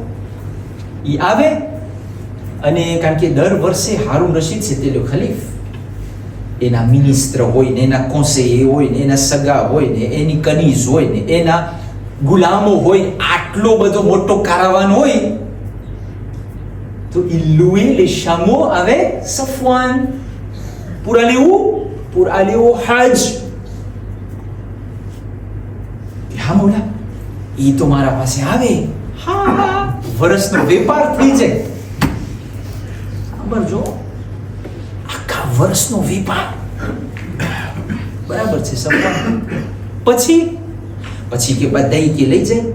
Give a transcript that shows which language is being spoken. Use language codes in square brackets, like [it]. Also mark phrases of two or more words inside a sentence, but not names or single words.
[gu] એ આવે અને કારણ કે દર વર્ષે હારૂન રશીદ છે તે ખલીફ, એના મિનિસ્ટર હોય ને, એના કોન્સેયર હોય ને, એના સગા હોય ને, એની કનીઝ હોય ને, એના ગુલામો હોય, આટલો બધો મોટો કારાવાન હોય, તો [fr] louer les chameaux avec Safwan pour aller où? Pour aller au Hajj. [gu] હા મૌલા, ઈ તો મારા પાસે આવે, હા, વર્ષનો વેપાર થઈ જાય. ખબર જો, આખા વર્ષનો વેપાર, બરાબર છે સફવાન. પછી કે બધા કે લઈ જાય.